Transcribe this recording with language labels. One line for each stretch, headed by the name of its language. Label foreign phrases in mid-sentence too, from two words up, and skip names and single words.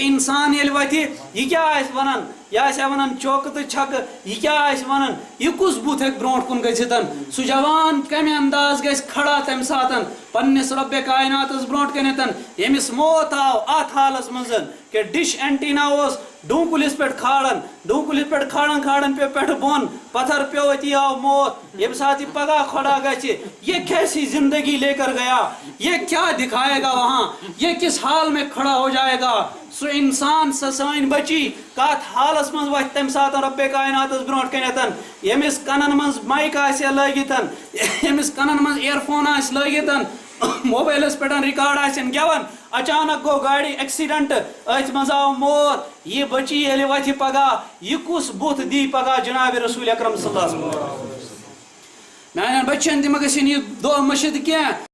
Kashmiri: انسان ییٚلہِ وتھِ یہِ کیٛاہ آسہِ ونان یہِ آسہِ ہا ونان چوکہٕ تہٕ چھکہٕ یہِ کیٛاہ آسہِ ونان یہِ کُس بُتھ ہیٚکہِ برونٛٹھ کُن گٔژھِتھ سُہ جوان کمہِ انداز گژھِ کھڑا تمہِ ساتہٕ پننِس رۄبِ کایناتس برونٛٹھ کٔنٮ۪تھ ییٚمِس موت آو اتھ حالس منٛز کہ
English: dish antenna
Kashmiri: اوس ڈوٗنٛکُلِس پٮ۪ٹھ کھالان ڈوٗنٛکُلِس پٮ۪ٹھ کھالان کھالان پیٚو پٮ۪ٹھٕ بۄن پتھر پیٚو أتی آو موت ییٚمہِ ساتہٕ یہِ پگاہ کھڑا
Urdu: گژھِ یہ کیسی زندگی لے کر گیا یہ کیا دکھائے گا وہاں یہ کس حال میں کھڑا ہو جائے گا
Kashmiri: سُہ انسان سۄ سٲنۍ بچی کتھ حالس منٛز وتھِ تمہِ ساتہٕ رۄبِ کایناتس برونٛٹھ کٔنٮ۪تھ ییٚمِس کنن منٛز مایک آسہِ ہا لٲگِتھ ییٚمِس کنن منٛز اِیر فون آسہِ لٲگِتھ موبایلس پٮ۪ٹھ رِکاڈ آسن گٮ۪وان اچانک گوٚو گاڑِ ایکسیڈنٹ أتھۍ منٛز آو موت یہِ بچی ییٚلہِ وتھِ پگاہ یہِ کُس بُتھ دی پگاہ جناب رسول اکرم
Arabic: صلی اللہ علیہ وسلم
Kashmiri: میانٮ۪ن بچن تہِ مہ گژھن یہِ دۄہ مٔشِد کینٛہہ